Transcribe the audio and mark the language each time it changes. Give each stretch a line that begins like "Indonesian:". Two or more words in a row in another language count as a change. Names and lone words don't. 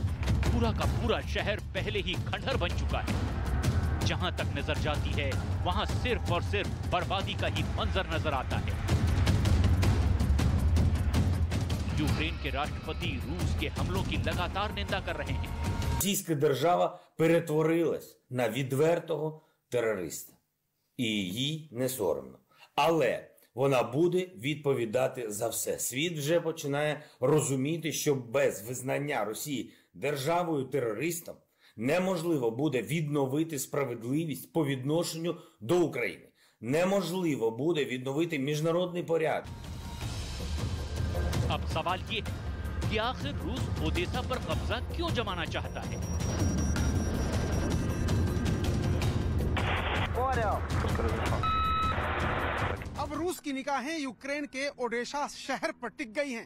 Hindi: पूरा का पूरा शहर पहले ही खंडहर बन चुका है। जहां तक नजर जाती है वहां सिर्फ और सिर्फ बर्बादी का ही मंजर नजर आता है। यूक्रेन के राष्ट्रपति रूस के हमलों की लगातार निंदा कर रहे हैं।
Ukrainian: Російська держава перетворилась на відвертого терориста. І їй не соромно. Але вона буде відповідати за все. Світ вже починає розуміти, що без визнання Росії державою-терористом неможливо буде відновити справедливість по відношенню до України. Неможливо буде відновити міжнародний порядок.
Hindi: अब सवाल ये है कि आखिर रूस ओडेसा पर कब्जा क्यों जमाना चाहता है? अब रूस की निगाहें यूक्रेन के ओडेसा शहर पर टिक गई हैं।